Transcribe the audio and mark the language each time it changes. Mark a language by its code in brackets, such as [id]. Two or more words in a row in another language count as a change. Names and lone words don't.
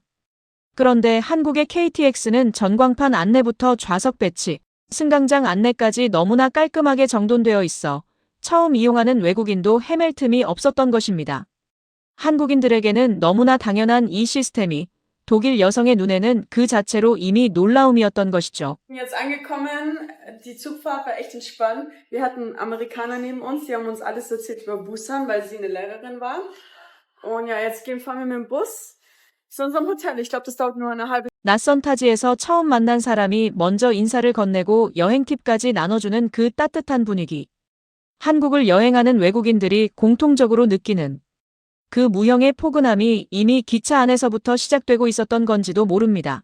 [ko] 그런데 한국의 KTX는 전광판 안내부터 좌석 배치, 승강장 안내까지 너무나 깔끔하게 정돈되어 있어 처음 이용하는 외국인도 헤맬 틈이 없었던 것입니다. 한국인들에게는 너무나 당연한 이 시스템이 독일 여성의 눈에는 그 자체로 이미 놀라움이었던 것이죠. [de] Jetzt angekommen, die Zugfahrt war echt entspannt. Wir hatten Amerikaner neben uns, die haben uns alles erzählt über Busan, weil sie eine Lehrerin war. Und ja, fahren wir mit dem Bus zu unserem Hotel. Ich glaube, das dauert nur eine halbe. [ko] 낯선 타지에서 처음 만난 사람이 먼저 인사를 건네고 여행 팁까지 나눠주는 그 따뜻한 분위기. 한국을 여행하는 외국인들이 공통적으로 느끼는 그 무형의 포근함이 이미 기차 안에서부터 시작되고 있었던 건지도 모릅니다.